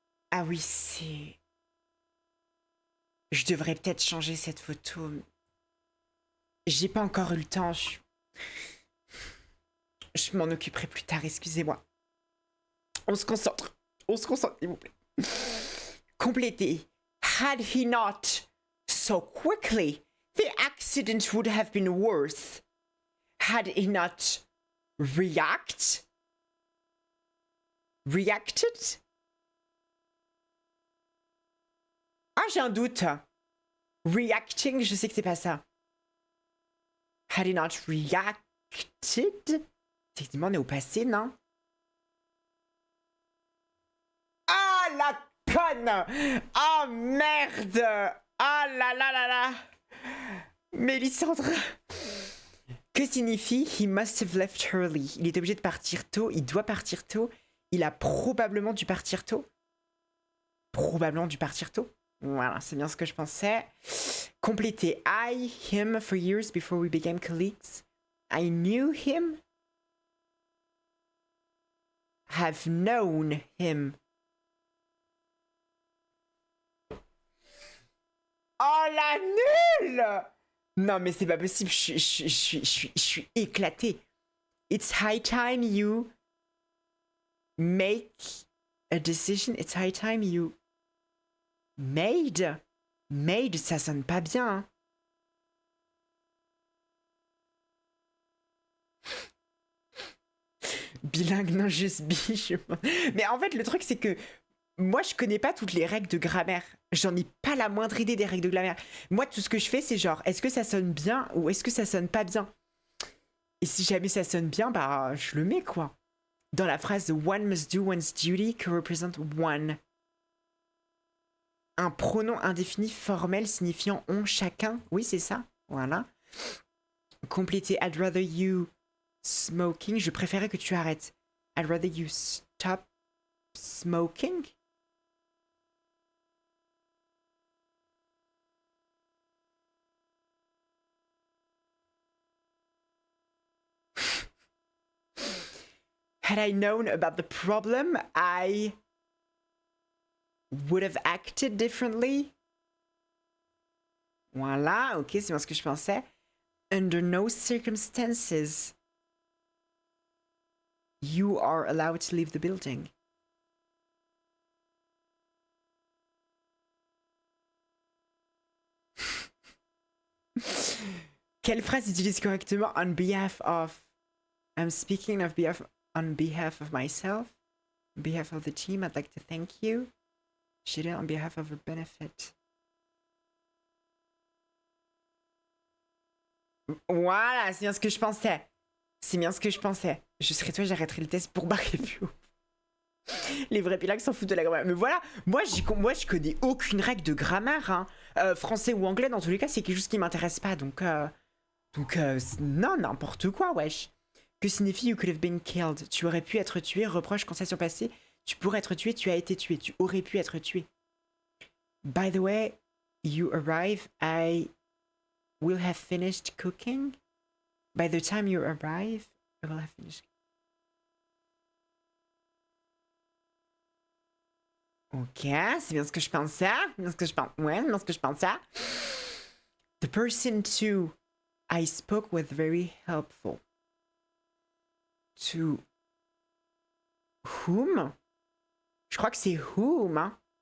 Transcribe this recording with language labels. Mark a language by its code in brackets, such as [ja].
[fr] Ah oui, c'est... Je devrais peut-être changer cette photo. J'ai pas encore eu le temps. Je m'en occuperai plus tard, excusez-moi. On se concentre. On se concentre, s'il vous plaît. Compléter. [en] Had he not so quickly, the accident would have been worse. Had he not reacted? [fr] Ah, j'ai un doute. Reacting, je sais que c'est pas ça. [en] Had he not reacted? [fr] Techniquement, on est au passé, non? Ah, la conne! Oh, merde! Ah là là là là! Mélissandre! Que signifie [en] he must have left early? [fr] Il est obligé de partir tôt, il doit partir tôt, il a probablement dû partir tôt. Probablement dû partir tôt. Voilà, c'est bien ce que je pensais. Compléter. [en] I, him, for years before we became colleagues. I knew him. Have known him. [fr] Oh la nulle! Non mais c'est pas possible, je suis éclatée. [en] It's high time you make a decision. It's high time you made. [fr] Made, ça sonne pas bien. Hein. Bilingue, non, juste biche. Mais en fait, le truc, c'est que moi, je connais pas toutes les règles de grammaire. J'en ai pas la moindre idée des règles de grammaire. Moi, tout ce que je fais, c'est genre, est-ce que ça sonne bien ou est-ce que ça sonne pas bien? Et si jamais ça sonne bien, bah, je le mets, quoi. Dans la phrase [en] one must do one's duty, [fr] que représente one. Un pronom indéfini formel signifiant on, chacun. Oui, c'est ça. Voilà. Compléter [en] I'd rather you smoking. [fr] Je préférais que tu arrêtes. [en] I'd rather you stop smoking. Had I known about the problem, I would have acted differently. [fr] Voilà, ok, c'est bien ce que je pensais. [en] Under no circumstances, you are allowed to leave the building. [fr] Quelle phrase utilise correctement [en] on behalf of? I'm speaking on behalf of myself, on behalf of the team. I'd like to thank you. She did on behalf of her benefit. [fr] Voilà, c'est bien ce que je pensais. C'est bien ce que je pensais. Je serais toi, j'arrêterai le test pour barrer plus. Les vrais pilacs s'en foutent de la grammaire. Mais voilà, moi je connais aucune règle de grammaire. Hein. Français ou anglais, dans tous les cas, c'est quelque chose qui m'intéresse pas. Donc non, n'importe quoi, wesh. Que signifie [en] you could have been killed? [fr] Tu aurais pu être tué, reproche, constatation passée. Tu pourrais être tué, tu as été tué. Tu aurais pu être tué. [en] By the way, you arrive, I will have finished cooking. By the time you arrive, I will have finished. [fr] Ok, c'est bien ce que je pensais. Bien ce que je pense. Ouais, bien ce que je pensais. [en] The person to I spoke with very helpful. To whom? [fr] Je crois que c'est whom. Hein?